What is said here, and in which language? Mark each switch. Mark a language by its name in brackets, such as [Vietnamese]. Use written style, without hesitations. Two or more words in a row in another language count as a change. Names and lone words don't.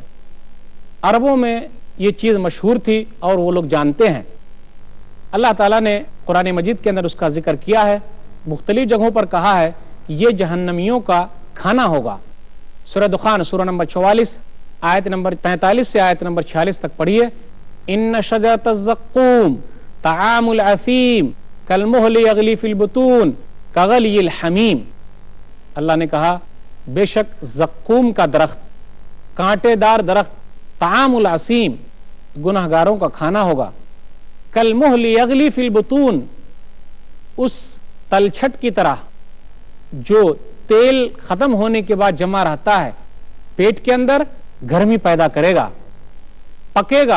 [Urdu] عربوں میں یہ چیز مشہور تھی اور وہ لوگ جانتے ہیں۔ اللہ تعالیٰ نے قرآن مجید کے اندر اس کا ذکر کیا ہے، مختلف جگہوں پر کہا ہے کہ یہ جہنمیوں کا کھانا ہوگا۔ سورہ دخان سورہ نمبر 44 آیت نمبر 43 سے آیت نمبر 46 تک پڑھیے۔ [Arabic] إن شجرة الزقوم طعام الأثيم كالمهل يغلي في البطون كغلي الحميم. [Urdu] اللہ نے کہا بیشک زقوم کا درخت، کانٹے دار درخت, [Arabic] طعام الأثيم, [Urdu] گنہگاروں کا کھانا ہوگا. [Arabic] كالمهل يغلي في البطون, [Urdu] اس تلچھٹ کی طرح جو تیل ختم ہونے کے بعد جمع رہتا ہے پیٹ کے اندر، گرمی پیدا کرے گا، پکے گا.